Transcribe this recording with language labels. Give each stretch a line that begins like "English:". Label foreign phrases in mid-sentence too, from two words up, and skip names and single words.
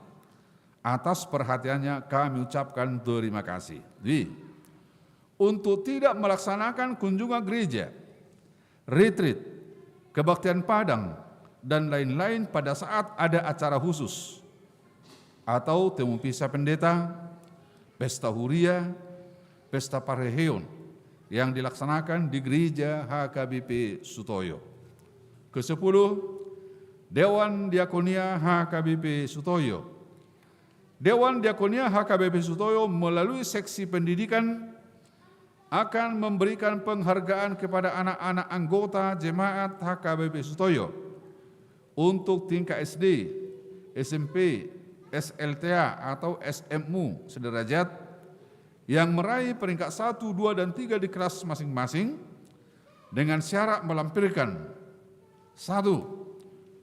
Indonesian: Atas perhatiannya kami ucapkan terima kasih. Untuk tidak melaksanakan kunjungan gereja, retreat, kebaktian Padang, dan lain-lain pada saat ada acara khusus atau temu pisah pendeta, pesta huria, pesta pareheon yang dilaksanakan di gereja HKBP Sutoyo. Ke-10, Dewan Diakonia HKBP Sutoyo. Dewan Diakonia HKBP Sutoyo melalui seksi pendidikan akan memberikan penghargaan kepada anak-anak anggota jemaat HKBP Sutoyo untuk tingkat SD, SMP, SLTA atau SMU sederajat yang meraih peringkat 1, 2, dan 3 di kelas masing-masing dengan syarat melampirkan 1.